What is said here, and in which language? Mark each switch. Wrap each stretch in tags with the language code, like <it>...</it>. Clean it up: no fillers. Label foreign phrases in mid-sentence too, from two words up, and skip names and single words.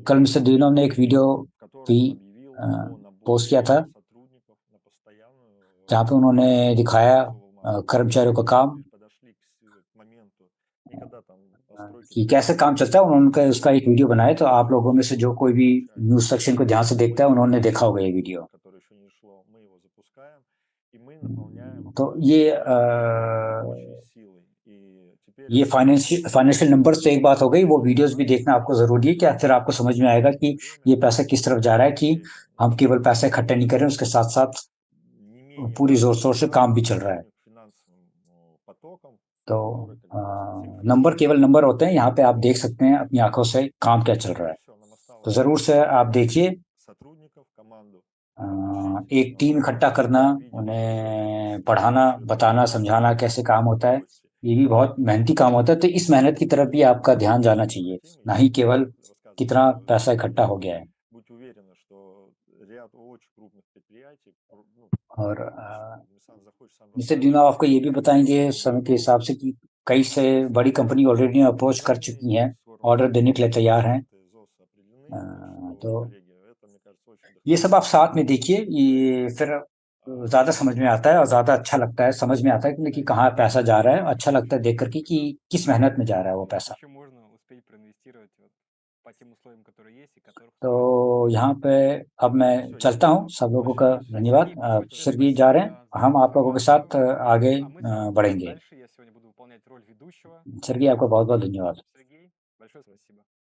<hi>कल मिस्टर</hi> <ru>видео,</ru> <hi>डिनोव ने एक वीडियो</hi> <ru>в котором</ru> <hi>भी</hi> <ru>он объявил о</ru> <hi>पोस्ट किया</hi> <ru>наборе</ru> <hi>था,</hi> <ru>сотрудников на постоянную</ru> <hi>जहाँ पे उन्होंने दिखाया</hi> <ru>Sovelmash.</ru> <hi>कर्मचारियों का</hi> <ru>Мы</ru> <hi>काम</hi> <ru>теперь подошли к моменту, никогда там настройки</ru> <hi>कि कैसे काम चलता है। उन्होंने उसका एक वीडियो बनाया, तो आप लोगों में से जो कोई भी</hi> <en>news section</en> <hi>को ध्यान से देखता है, उन्होंने देखा होगा ये वीडियो।</hi> <ru>которое еще не шло, мы его запускаем, и мы наполняем</ru> <hi>तो ये</hi> <ru>рабочей силой. И теперь</ru> <hi>ये</hi> <en>financial numbers</en> <hi>तो एक बात हो गई, वो वीडियोस भी देखना आपको ज़रूरी है, क्या फिर आपको समझ में आएगा कि ये पैसा किस तरफ जा रहा है, कि हम केवल पैसा इकट्ठा नहीं कर रहे हैं, उसके साथ-साथ</hi> <ru>не менее</ru> <hi>पूरी</hi> <ru>важная</ru> <hi>ज़ोर-शोर से काम भी</hi> <ru>информация</ru> <hi>चल रहा है।</hi> <ru>сегодня к финансовым потокам,</ru> <hi>तो</hi> <ru>которые как бы просто цифры</ru> <hi>नंबर</hi> <ru>говорят.</ru> <hi>केवल नंबर होते हैं, यहाँ पे आप देख सकते हैं अपनी आँखों से काम क्या चल रहा है।</hi> <ru>Все, нам</ru> <hi>तो</hi> <ru>осталось</ru> <hi>ज़रूर से आप देखिए,</hi> <ru>сотрудников, команду</ru> <hi>एक टीम इकट्ठा करना, उन्हें पढ़ाना, बताना, समझाना कैसे काम होता है, ये भी बहुत मेहनती काम होता है। तो इस मेहनत की तरफ भी आपका ध्यान जाना चाहिए, ना ही केवल कितना पैसा इकट्ठा हो गया है।</hi> <ru>Будьте уверены, что ряд очень крупных предприятий,</ru> <hi>और</hi> <ru>Сан захочет сам</ru> <hi>मिस्टर</hi> <ru>расскажет,</ru> <hi>डिनो आपको ये भी बताएंगे समय के हिसाब से कि कई से बड़ी कंपनी</hi> <en>already approach</en> <hi>कर चुकी हैं, ऑर्डर देने के लिए तैयार हैं। तो ये सब आप साथ में देखिए, ये फिर ज़्यादा समझ में आता है और ज़्यादा अच्छा लगता है, समझ में आता है कि कहाँ पैसा जा रहा है। अच्छा लगता है देख करके कि किस मेहनत में जा रहा है वो पैसा।</hi> <ru>Еще можно успеть проинвестировать вот по тем условиям, которые есть и которых</ru> <hi>तो यहाँ पे अब मैं चलता हूँ। सब लोगों का धन्यवाद। सर जा रहे हैं, हम आप लोगों के साथ आगे</hi> <ru>А мы с вами пойдем</ru> <hi>बढ़ेंगे।</hi> <ru>дальше. Я сегодня буду выполнять роль ведущего.</ru> <hi>सर आपका बहुत-बहुत धन्यवाद।</hi> <ru>Сергей, большое спасибо.</ru>